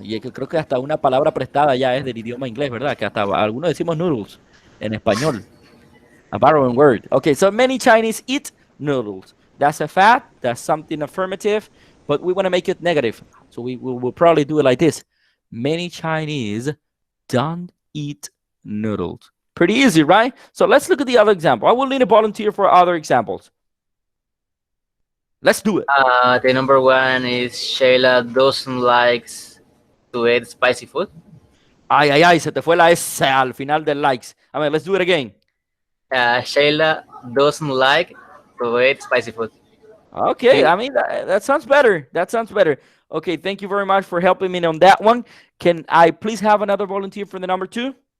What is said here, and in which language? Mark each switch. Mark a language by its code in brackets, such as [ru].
[es] Y creo que hasta una palabra prestada ya es del idioma inglés, ¿verdad? Que hasta algunos decimos noodles en español. [en] A borrowing word. Okay, so many Chinese eat noodles. That's a fact. That's something affirmative, but we want to make it negative. So we will probably do it like this. Many Chinese don't eat noodles. Pretty easy, right? So let's look at the other example. I will need a volunteer for other examples. Let's do it. The number one is Shayla doesn't like to eat spicy food. [es] Ay, ay, ay, se te fue la S al final del likes. [en] I mean, let's do it again. Shayla doesn't like to eat spicy food. Okay, I mean, that sounds better. That sounds better. Okay, thank you very much for helping me on that one. Can I please have another volunteer for the number 2?